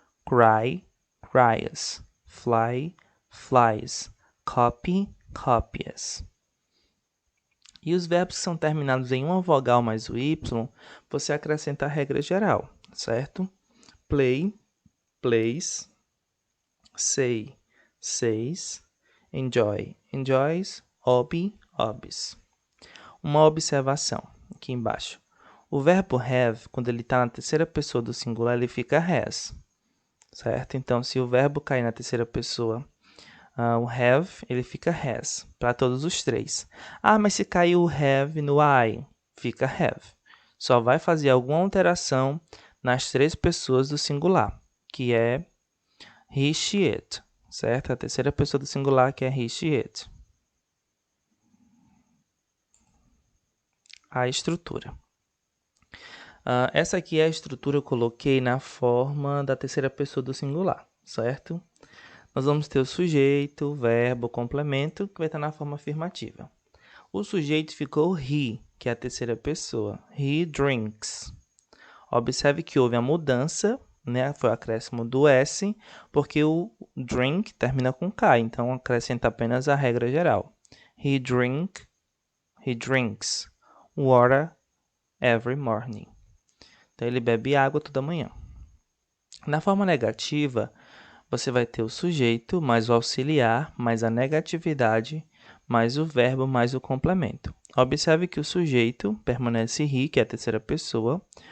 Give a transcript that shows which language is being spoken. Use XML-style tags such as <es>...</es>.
<en>Cry, cries. Fly, flies. Copy, copies.</en> <pt>E os verbos que são terminados em uma vogal mais o y, você acrescenta a regra geral, certo?</pt> <en>Play, plays. Say, says. Enjoy, enjoys. Hobby, hobbies.</en> <pt>Uma observação aqui embaixo. O verbo have, quando ele está na terceira pessoa do singular, ele fica has, certo? Então, se o verbo cair na terceira pessoa, o have, ele fica has, para todos os três. Ah, mas se cair o have no I, fica have. Só vai fazer alguma alteração nas três pessoas do singular, que é he, she, it, certo? A terceira pessoa do singular que é he, she, it. A estrutura. Essa aqui é a estrutura que eu coloquei na forma da terceira pessoa do singular, certo? Nós vamos ter o sujeito, o verbo, o complemento, que vai estar na forma afirmativa. O sujeito ficou he, que é a terceira pessoa.</pt> <en>He drinks.</en> <pt>Observe que houve a mudança, né? Foi o acréscimo do S, porque o drink termina com K, então acrescenta apenas a regra geral.</pt> <en>He drinks water every morning.</en> <pt>Então, ele bebe água toda manhã. Na forma negativa, você vai ter o sujeito, mais o auxiliar, mais a negatividade, mais o verbo, mais o complemento. Observe que o sujeito permanece he, que é a terceira pessoa.</pt>